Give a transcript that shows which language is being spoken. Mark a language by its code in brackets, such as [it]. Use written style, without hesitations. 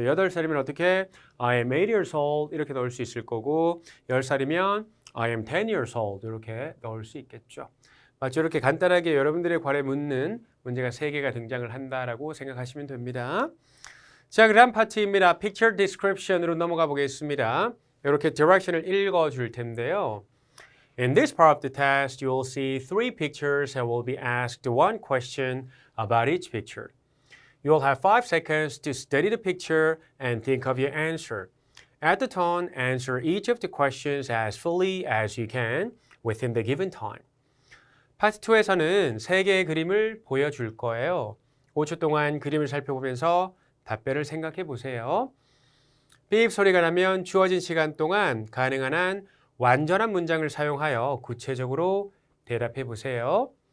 [ko] 8살이면 어떻게 [en] I am 8 years old [ko] 이렇게 넣을 수 있을 거고 10살이면 [en] I am 10 years old [ko] 이렇게 넣을 수 있겠죠. 맞죠? 이렇게 간단하게 여러분들의 관에 묻는 문제가 3개가 등장을 한다라고 생각하시면 됩니다. 자, 그 다음 파트입니다. Picture description으로 넘어가 보겠습니다. 이렇게 direction을 읽어줄 텐데요. [en] In this part of the test, you will see 3 pictures and will be asked 1 question about each picture. You will have 5 seconds to study the picture and think of your answer. At the tone, answer each of the questions as fully as you can within the given time. [ko] 파트 2에서는 3개의 그림을 보여줄 거예요. 5초 동안 그림을 살펴보면서 답변을 생각해 보세요. 삐입 소리가 나면 주어진 시간 동안 가능한 한 완전한 문장을 사용하여 구체적으로 대답해 보세요.